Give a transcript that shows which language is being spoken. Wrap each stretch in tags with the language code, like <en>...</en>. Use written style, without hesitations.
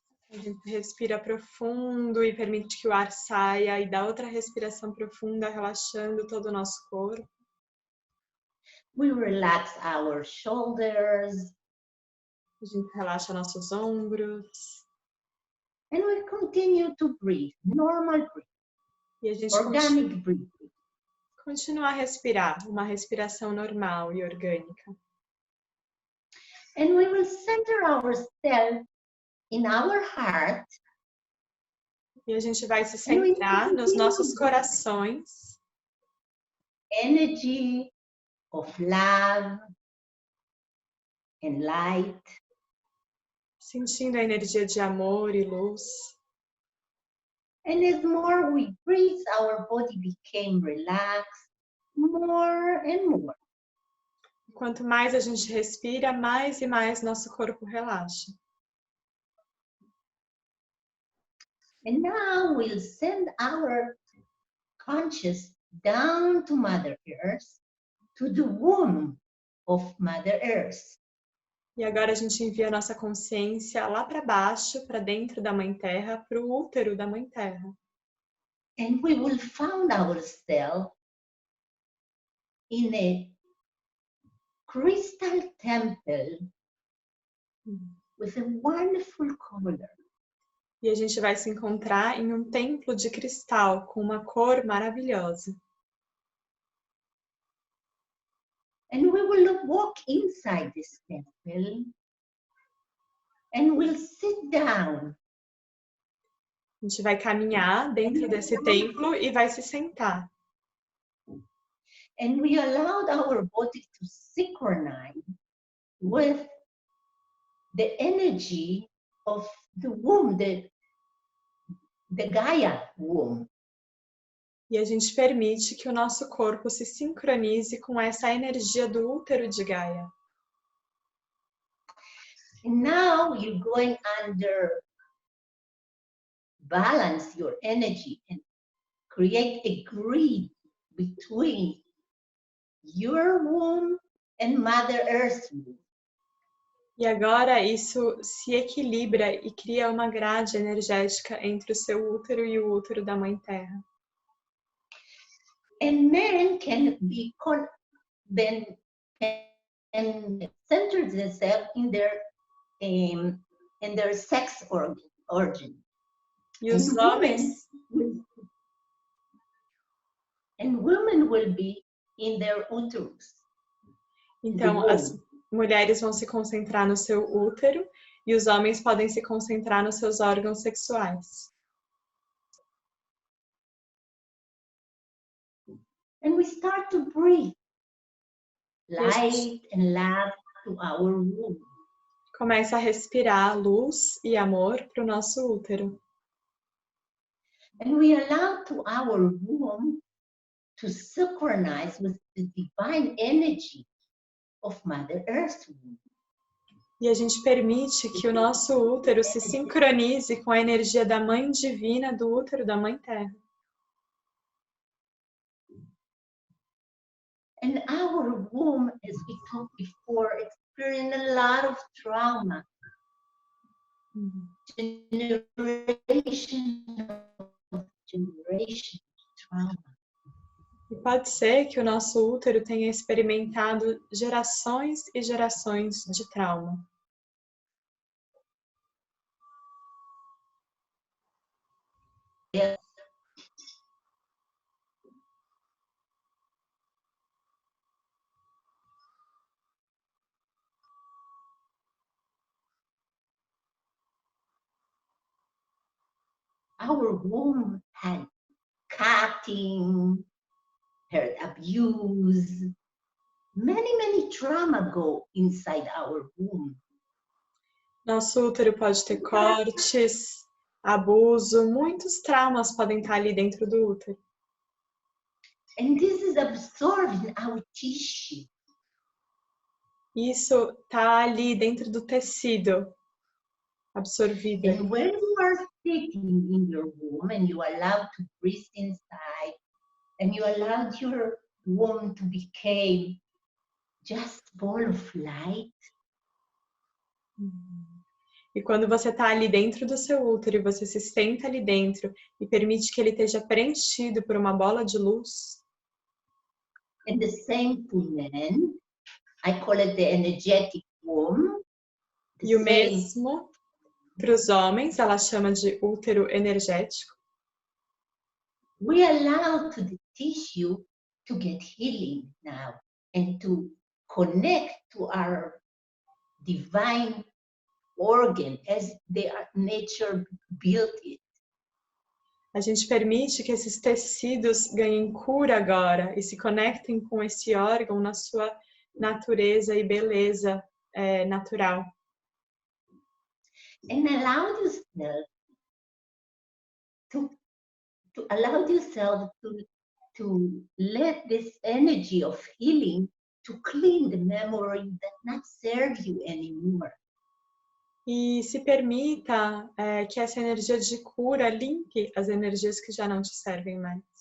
<pt>A gente respira profundo e permite que o ar saia, e dá outra respiração profunda, relaxando todo o nosso corpo.</pt> <en>We relax our shoulders,</en> <pt>A gente relaxa nossos ombros.</pt> <en>and we continue to breathe, normal breath,</en> <pt>E a gente</pt> <en>organic breathing.</en> <pt>continua a respirar, uma respiração normal e orgânica.</pt> <en>And we will center ourselves in our heart.</en> <pt>E a gente vai se centrar nos nossos corações.</pt> <en>Energy of love and light.</en> <pt>Sentindo a energia de amor e luz.</pt> <en>And as more we breathe, our body became relaxed more and more.</en> <pt>Quanto mais a gente respira, mais e mais nosso corpo relaxa.</pt> <en>And now we'll send our conscious down to Mother Earth, to the womb of Mother Earth.</en> <pt>E agora a gente envia a nossa consciência lá para baixo, para dentro da Mãe Terra, para o útero da Mãe Terra.</pt> <en>And we will find ourselves in a crystal temple with a wonderful color.</en> <pt>E a gente vai se encontrar em um templo de cristal com uma cor maravilhosa.</pt> <en>And we will walk inside this temple and we'll sit down.</en> <pt>A gente vai caminhar dentro desse templo e vai se sentar.</pt> <en>And we allowed our body to synchronize with the energy of the womb, the Gaia womb.</en> <pt>E a gente permite que o nosso corpo se sincronize com essa energia do útero de Gaia.</pt> <en>And now you're going under balance your energy and create a grid between your womb and Mother Earth's womb.</en> <pt>E agora isso se equilibra e cria uma grade energética entre o seu útero e o útero da Mãe Terra.</pt> <en>And men can be then and center themselves in their sex origin.</en> <pt>E os homens</pt> <en>women will be in their uterus.</en> <pt>Então, as mulheres vão se concentrar no seu útero e os homens podem se concentrar nos seus órgãos sexuais.</pt> <en>And we start to breathe light and love to our womb.</en> <pt>Começa a respirar luz e amor para o nosso útero.</pt> <en>And we allow to our womb to synchronize with the divine energy of Mother Earth's womb.</en> <pt>E a gente permite que o nosso útero se sincronize com a energia da Mãe Divina do útero da Mãe Terra.</pt> <en>And our womb, as we talked before, experienced a lot of trauma. Generation trauma.</en> <pt>E pode ser que o nosso útero tenha experimentado gerações e gerações de trauma.</pt> <en>Our womb had cutting, had abuse, many trauma go inside our womb.</en> <pt>Nosso útero pode ter cortes, abuso, muitos traumas podem estar ali dentro do útero.</pt> <en>And this is absorbed in our tissue.</en> <pt>Isso está ali dentro do tecido, absorvido.</pt> <en>And when you are sitting in your womb and you are allowed to breathe inside, and you allowed your womb to become just ball of light.</en> <pt>E quando você está ali dentro do seu útero e você se senta ali dentro e permite que ele esteja preenchido por uma bola de luz.</pt> <en>And the same for men, I call it the energetic womb.</en> <pt>E o mesmo para os homens, ela chama de útero energético.</pt> <en>We allow to the tissue to get healing now and to connect to our divine organ as nature built it.</en> <pt>A gente permite que esses tecidos ganhem cura agora e se conectem com esse órgão na sua natureza e beleza natural.</pt> <en>And allow yourself to let this energy of healing to clean the memory that not serve you anymore.</en> <pt>E se permita que essa energia de cura limpe as energias que já não te servem mais.</pt>